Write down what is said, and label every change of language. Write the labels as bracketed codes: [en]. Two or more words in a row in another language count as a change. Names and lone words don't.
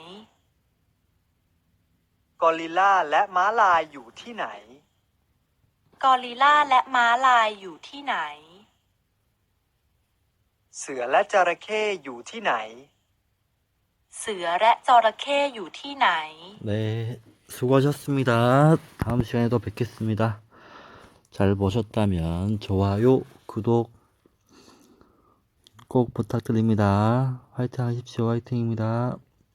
[th] กอริลลาและม้าลายอยู่ที่ไหน กอริลลาและม้าลายอยู่ที่ไหน เสือและจระเข้อยู่ที่ไหน เสือและจระเข้อยู่ที่ไหน [ko] 네, 수고하셨습니다. 다음 시간에 또 뵙겠습니다. 잘 보셨다면 좋아요, 구독 꼭 부탁드립니다. 화이팅 하십시오. 화이팅입니다.